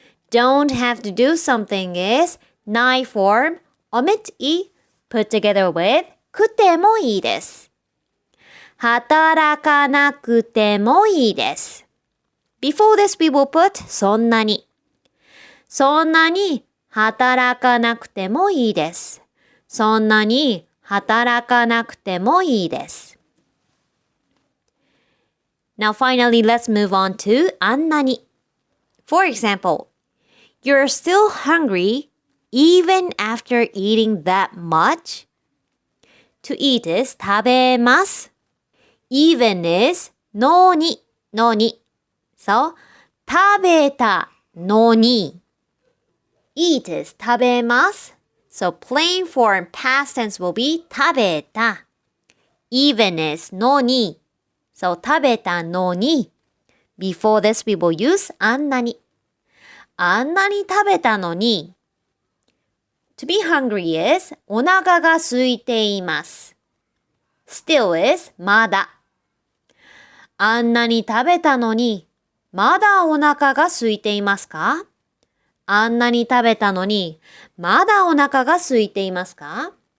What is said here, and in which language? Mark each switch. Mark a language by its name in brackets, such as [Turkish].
[English] Don't have to do something is ない form, omit い put together with [Japanese] くてもいいです。働かなくてもいいです。 [English] Before this, we will put そんなに。 [Japanese] そんなに働かなくてもいいです。そんなに働かなくてもいいです。 [English] Now finally, let's move on to あんなに。 For example, you're still hungry even after eating that much? To eat is 食べます。 even is のに。So, 食べたのに。 eat is 食べます。 So plain form past tense will be 食べた。 even is のに。So 食べたのに。 Before this, we will use あんなに。 [Japanese] あんなに食べたのに。 [English] To be hungry is [Japanese] お腹が空いています。 [English] Still is まだ。 [Japanese] あんなに食べたのに、まだお腹が空いていますか？あんなに食べたのに、まだお腹が空いていますか？